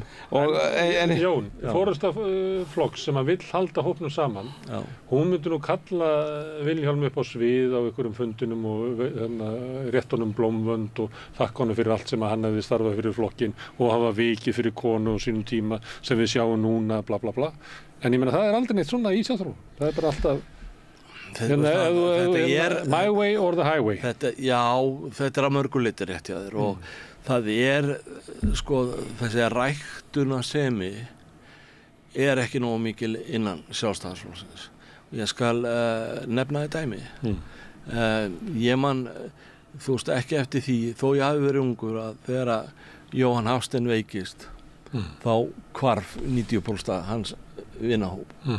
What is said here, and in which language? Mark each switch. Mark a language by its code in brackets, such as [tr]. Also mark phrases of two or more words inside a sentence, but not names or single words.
[is] Jón, forysta flokks sem að vill halda hópnum saman, hún myndi nú kalla Vilhjálm upp á svið á einhverjum fundinum og réttunum blómvönd og þakka honum fyrir allt sem að hann hefði starfað fyrir flokkin og hafa vikið fyrir konu á sínum tíma sem við sjáum núna, bla bla bla. En ég meina það er aldrei neitt svona í Sjálfstæðisflokknum. Það er bara alltaf [en] My way or the highway. [is] Þetta að mörgu leyti rétt hjá þér og það sko þessi ræktunarsemi ekki nógu mikil innan Sjálfstæðisflokksins. Ég skal nefna þetta dæmi. Ég man, þú veist, ekki eftir því, þó ég hafi verið ungur að þegar að Jóhann Hafstein veikist, þá hvarf 90% hans vinahóp.